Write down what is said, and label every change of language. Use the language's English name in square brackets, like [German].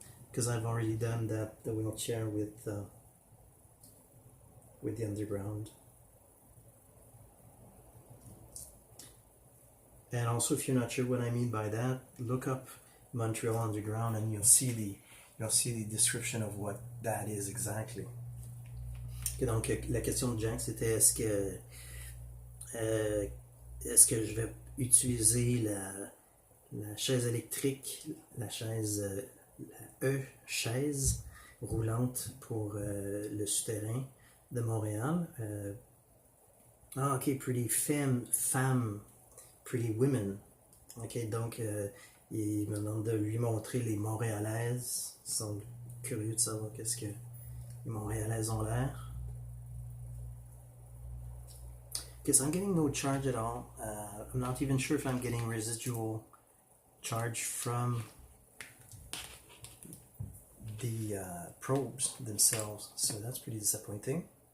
[English] Because I've already done the wheelchair with the underground. And also, if you're not sure what I mean by that, look up Montreal Underground and you'll see the description of what that is exactly. [French] Okay, donc la question de Jack, c'était est-ce que je vais utiliser la chaise électrique, la chaise roulante pour le souterrain de Montréal. [English] Ok, pretty femme, pretty women. [French] Ok, donc il me demande de lui montrer les Montréalaises. Il semble curieux de savoir qu'est-ce que les Montréalaises ont l'air. [English] Because I'm getting no charge at all. I'm not even sure if I'm getting residual charge from the probes themselves, so that's pretty disappointing.